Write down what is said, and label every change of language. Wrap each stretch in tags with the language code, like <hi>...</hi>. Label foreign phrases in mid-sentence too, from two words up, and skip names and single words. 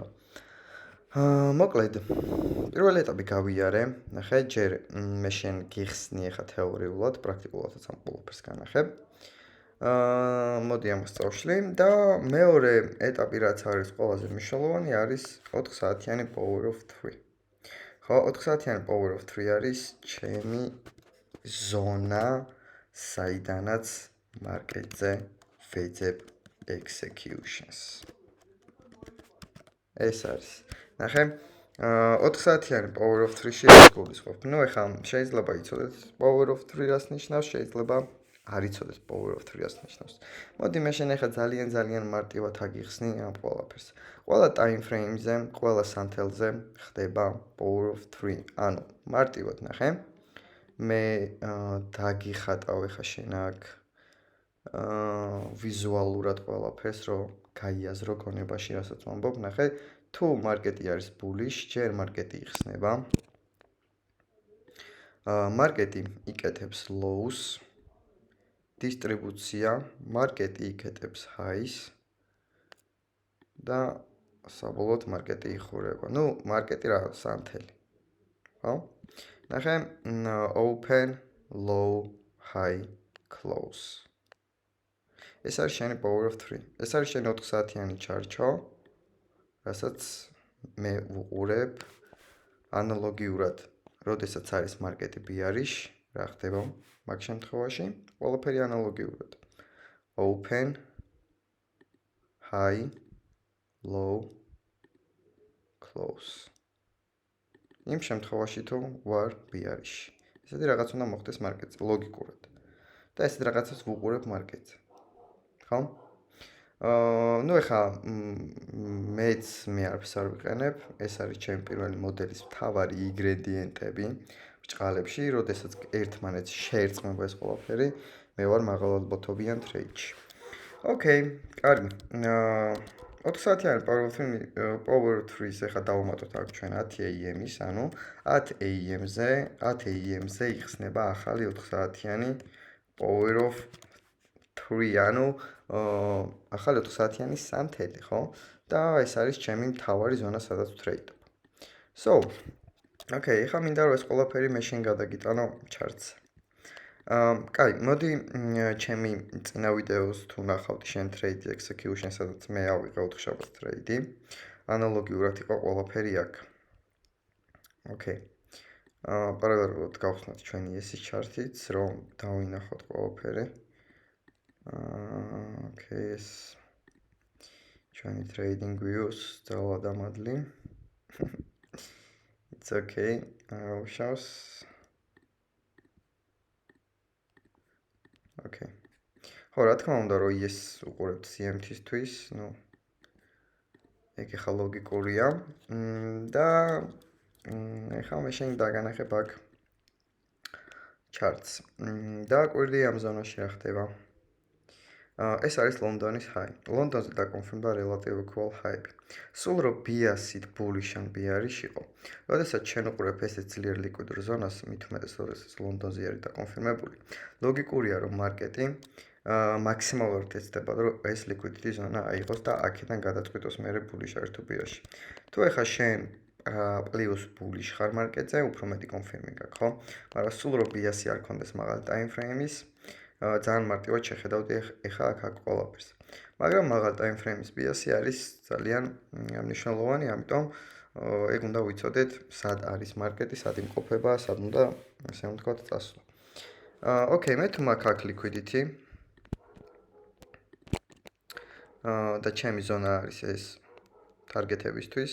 <ka>მოკლედ, პირველი ეტაპი გავიარე. ნახე, ჯერ მე შენ გიხსნი ახლა თეორიულად, პრაქტიკულადაც ამ ყველაფერს განახებ. მოდი ამას წავშლი და მეორე ეტაპი რაც არის ყველაზე მნიშვნელოვანი არის 4 საათიანი</ka> <en>power of 3.</en> <ka>ხო, 4 საათიანი</ka> <en>power of 3</en> <ka>არის ჩემი ზონა, საიდანაც მარკეტზე ვეძებ executions. ეს არის. ნახე, 4 საათიანი</ka> <en>power of 3-ში</en> <ka>ეს გულისხმობ. ეხლა შეიძლება იცოდეთ</ka> <en>power of 3</en> <ka>რას ნიშნავს, შეიძლება არ იცოდეთ</ka> <en>power of 3</en> <ka>რას ნიშნავს. მოდი მე შენ ეხლა ძალიან მარტივად აგიხსნი ამ ყველაფერს. ყველა</ka> <en>time frame-ზე,</en> <ka>ყველა სანთელზე ხდება</ka> <en>power of 3.</en> <ka>ანუ მარტივად ნახე. მე დაგიხატავ ეხლა შენ აქ ვიზუალურად ყველაფერს, რომ გაიაზრო გონებაში, რასაც ვამბობ, ნახე, თუ მარკეტი არის bullish, ჯერ მარკეტი იხსნება. მარკეტი იკეთებს lows, დისტრიბუცია, მარკეტი იკეთებს highs და საბოლოოდ მარკეტი იხურება. მარკეტი რა, სანთელი. ხო? ნახე,</ka> <en>open, low, high, close.</en> <ka>ეს არის შენი</ka> <en>power of 3.</en> <ka>ეს არის შენი 4 საათიანი ჩარჩო, რასაც მე ვუყურებ ანალოგიურად, როდესაც არის მარკეტი bearish, რა ხდება მაგ შემთხვევაში? ყველაფერი ანალოგიურად.</ka> <en>Open, high, low, close.</en> <ka>იმ შემთხვევაში თუ ვარ bearish. ესეთი რაღაც უნდა მოხდეს მარკეტზე, ლოგიკურად. და ესეთ რაღაცას ვუყურებ მარკეტზე. ხო? ეხლა მეც მე არაფერს არ ვიყენებ, ეს არის ჩემი პირველი მოდელის მთავარი ინგრედიენტები ბჭყალებში, როდესაც ერთმანეთს შეერწყმება ეს ყველაფერი, მე ვარ მაღალალბათობიან ტრეიდში. ოკეი, კარგი. 4 საათიანი</ka> <en>power 3-ს</en> <ka>ეხლა დავუმატოთ აქ ჩვენ 10 AM-ის, ანუ 10 AM-ზე იხსნება ახალი 4 საათიანი</ka> <en>power of 3,</en> <ka>ანუ ახალი 4 საათიანი სანთელი, ხო? და ეს არის ჩემი მთავარი ზონა, სადაც ვტრეიდობ. ოკეი, ეხლა მინდა რომ ეს ყველაფერი მე შენ გადაგიტანო ჩარტზე. კაი, მოდი ჩემი წინა ვიდეოს თუ ნახავდი შენ</ka> <en>trade execution,</en> <ka>სადაც მე ავიღე 4 შაბათს ტრეიდი. ანალოგიურად იყო ყველაფერი აქ. ოკეი. პარალელურად გავხსნათ ჩვენი ესის ჩარტიც, რომ დავინახოთ ყველაფერი. ოკეი, ეს ჩვენი</ka> <en>trading views</en> <ka>დავადამადლი.</ka> <en>It's okay. ვშავს.</en> <ka>ოკეი. ხო, რა თქმა უნდა, რომ ეს უყურებთ CMT-ისთვის, ეგ ახლა ლოგიკურია. და ეხლა მე შენ დაგანახებ აქ charts. და კვირდი ამ ზონაში რა ხდება. ეს არის ლონდონის high. ლონდონზე დაკონფირმდა</ka> <en>relative equal high.</en> <ka>სულ რო bias-ით bullish ან bearish იყო. როდესაც ჩვენ უყურებ ესე ძლიერ liquid ზონას, მით უმეტეს როდესაც ლონდონზე არის დაკონფირმებული. ლოგიკურია რომ მარკეტი მაქსიმალურად ეცდება, რომ ეს liquidity ზონა აიღოს და აქედან გადაწყვიტოს მერე bullish არის თუ bearish. თუ ეხლა შენ პლუს bullish ხარ მარკეტზე, უფრო მეტი კონფირმი გაქვს, ხო? მაგრამ სულ რო bias-ი არ ქონდეს მაღალი</ka> <en>time frame-ის,</en> <ka>ძალიან მარტივად შეხედავდი ეხა აქ ყველაფერს. მაგრამ მაღალ</ka> <en>time frame-ის bias-ი</en> <ka>არის ძალიან მნიშვნელოვანი, ამიტომ ეგ უნდა ვიცოდეთ, სად არის მარკეტი, სად იმყოფება, სად უნდა, ასე ვთქვათ, წასვლა. ოკეი, მე თუ მაქვს აქ liquidity. და ჩემი ზონა არის ეს ტარგეტებისთვის.</ka>